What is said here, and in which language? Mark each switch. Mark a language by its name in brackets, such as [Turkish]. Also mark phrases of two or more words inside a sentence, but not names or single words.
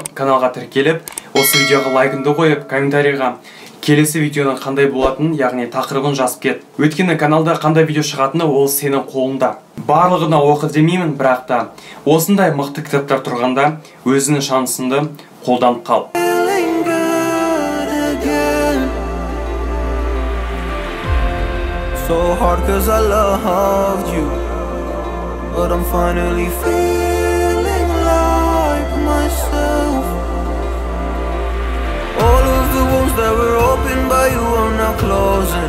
[Kazakh] Каналға тіркеліп, осы видеоға лайкыңды қойып, комментарийға келесі видеоның қандай болатынын, яғни тақырыбын жазып кет. Өйткені каналда қандай видео шығатыны ол сенің қолыңда. Барлығына оқы демеймін, бірақ та осындай мықты кітаптар тұрғанда өзінің шансыңды қолданып қал. [English] So hard 'cause I loved you, but I'm finally feeling like myself. All of the wounds that were opened by you are now closing.